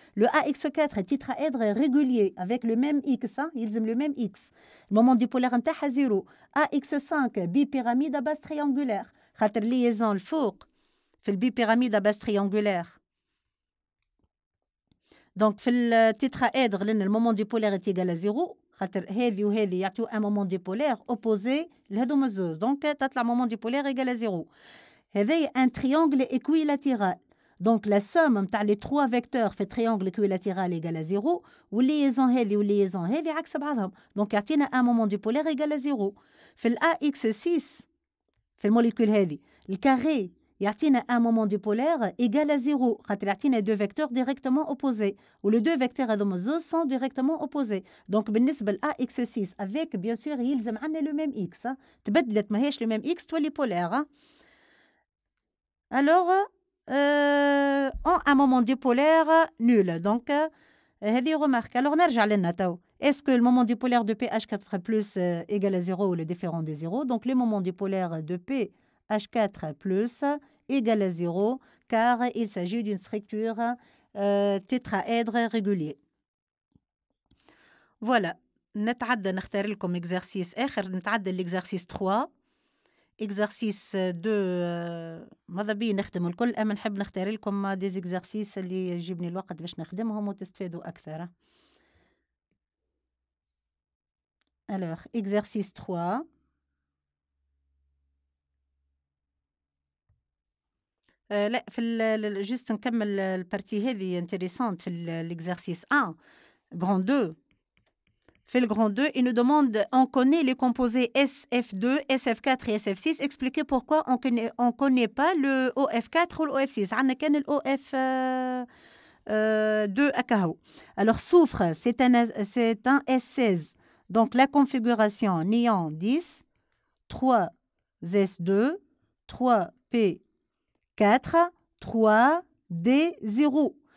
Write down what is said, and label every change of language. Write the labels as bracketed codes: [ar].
[fr] Le AX4 est tétraèdre régulier avec le même X, hein, [ar] يلزم [fr] le même X. Le moment dipolaire [ar] نتاعها [fr] 0. AX5 bipyramide à base triangulaire. خاطر liaison [ar] الفوق في البيبيراميد [fr] à base triangulaire. Donc في التيتراèdre لأن le moment dipolaire est égal à 0. [ar] خاطر هذه وهذه يعطيو [fr] un moment dipolaire opposé [ar] لهذوما الزوز. [fr] Donc تطلع moment dipolaire égal à 0. هذا un triangle équilatéral. Donc la somme نتاع les trois vecteurs في triangle équilatéral égal à 0 [ar] والليزون هذه والليزون هذه عكس بعضهم. [fr] Donc يعطينا un moment dipolaire égal à 0. [ar] في ال AX6 في الموليكول هذه الكاري [fr] يعطينا un moment dipolaire égal à 0 خاطر يعطينا deux vecteurs directement opposés و les deux vecteurs هذوما الزوز sont directement opposés. Donc [ar] بالنسبة ل [fr] AX6 avec bien sûr يلزم عنا le même X. [ar] تبدلت ماهيش [fr] le même X تولي polaire. Alors, un moment dipolaire nul. Donc, هذه remarque. [ar] Alors, نرجع لنا تو. [fr] Est-ce que le moment dipolaire de pH4+ égale à 0 ou le différent de 0? Donc, le moment dipolaire de pH4+ égale à 0 car il s'agit d'une structure tétraèdre régulier. Voilà. [ar] نتعدى نختار لكم exercice آخر. نتعدى l'exercice 3. exercice 2 ماذا بي نخدم الكل أما نحب نختار لكم دي exercices اللي يجيبني الوقت باش نخدمهم وتستفادوا أكثر. [fr] Alors, exercice 3. [ar] لا في جست نكمل البارتي هذه intéressante في l'exercice 1 grand 2. [fr] Fait le grand 2, il nous demande, on connaît les composés SF2, SF4 et SF6. Expliquez pourquoi on connaît pas le OF4 ou le OF6. On a qu'un OF2 AKO. Alors, soufre, c'est un S16. Donc, la configuration néon 10, 3S2, 3P4, 3D0.